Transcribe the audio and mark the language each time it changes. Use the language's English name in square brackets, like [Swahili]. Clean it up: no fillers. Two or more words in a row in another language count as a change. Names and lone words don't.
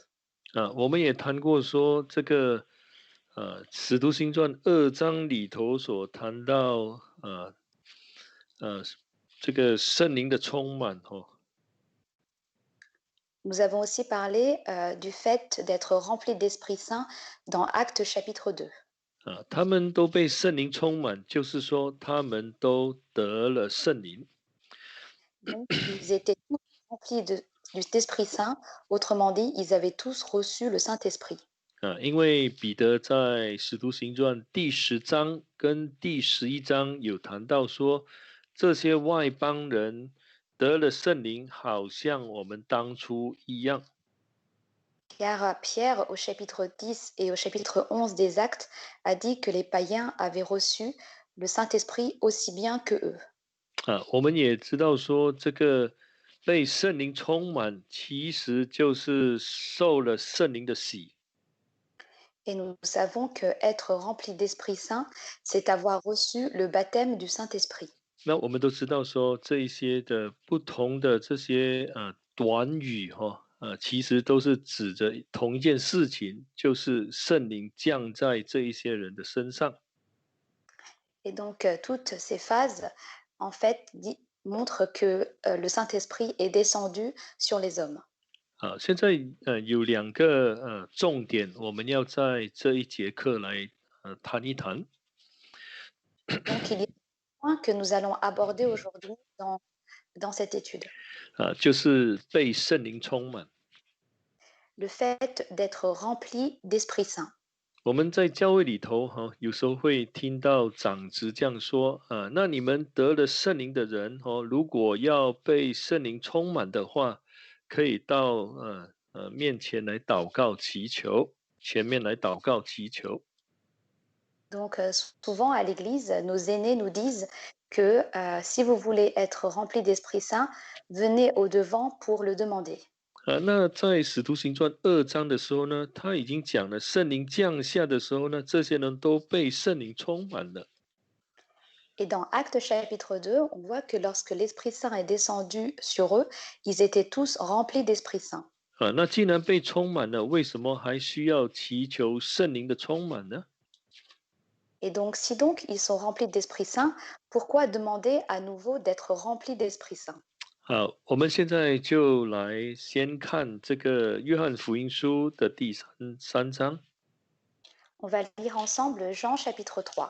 [Chinese] 我们也谈过说，这个使徒行传2章里头所谈到这个圣灵的充满 [French] Nous avons aussi parlé du fait d'être rempli d'Esprit Saint dans Actes chapitre 2. [Chinese] 他们都被圣灵充满，就是说他们都得了圣灵。 [French] Donc, ils étaient tous remplis d'Esprit Saint. Autrement dit, ils avaient tous reçu le Saint-Esprit. [Chinese] 因为彼得在使徒行传第10章跟第11章有谈到说，这些外邦人得了圣灵，好像我们当初一样。 [French] Car Pierre, au chapitre 10 et au chapitre 11 des Actes, a dit que les païens avaient reçu le Saint-Esprit aussi bien que eux. [Chinese] 我们也知道说，这个被圣灵充满，其实就是受了圣灵的洗。 [French] Et nous savons que être rempli d'Esprit Saint, c'est avoir reçu le baptême du Saint-Esprit. [Chinese] 那我们都知道说，这一些的不同的这些短语其实都是指着同一件事情，就是圣灵降在这一些人的身上。 [French] Et donc, toutes ces phases, en fait, montrent que le Saint-Esprit est descendu sur les hommes. [Chinese] 现在有两个重点，我们要在这一节课来谈一谈。 [French] Donc, il y a un point que nous allons aborder aujourd'hui dans cette étude. [Chinese] 就是被圣灵充满。 [French] Le fait d'être rempli d'Esprit Saint. [Chinese] 我们在教会里头有时候会听到长子这样说那你们得了圣灵的人如果要被圣灵充满的话，可以到面前来祷告祈求，前面来祷告祈求。 [French] Donc, souvent à l'église, nos aînés nous disent que si vous voulez être rempli d'Esprit Saint, venez au devant pour le demander. [Chinese] 那在使徒行传2章的时候呢，他已经讲了圣灵降下的时候呢，这些人都被圣灵充满了。 [French] Et dans Actes chapitre 2, on voit que lorsque l'Esprit Saint est descendu sur eux, ils étaient tous remplis d'Esprit Saint. [Chinese] 那既然被充满了，为什么还需要祈求圣灵的充满呢？ [French] Et donc, si donc ils sont remplis d'Esprit Saint, pourquoi demander à nouveau d'être remplis d'Esprit Saint? [Chinese] 好，我们现在就来先看这个约翰福音书的第三章。 [French] On va lire ensemble Jean chapitre 3.